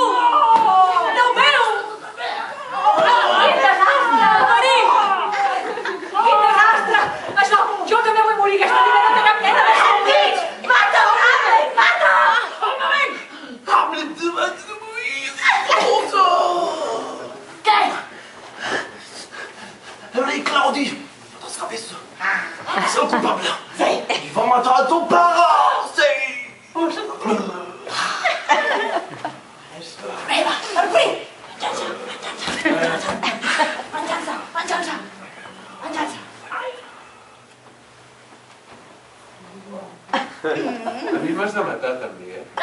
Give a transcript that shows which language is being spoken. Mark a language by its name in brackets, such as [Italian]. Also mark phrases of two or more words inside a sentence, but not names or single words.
[Catalan] Déu meu! Quin desastre! Marí! Quin desastre! Això, jo també vull morir, aquesta vida no té cap mena de sentit! Mata-ho, Hamlet! Mata! Un moment! Hamlet, tu vas de morir! Què? [French] Allez, Claudie, attends, ce rabaisse. C'est le coupable. Il va matar ton parent. C'est... [Catalan] Meva, per fi! Venjança! A mi m'has de matar, també, eh?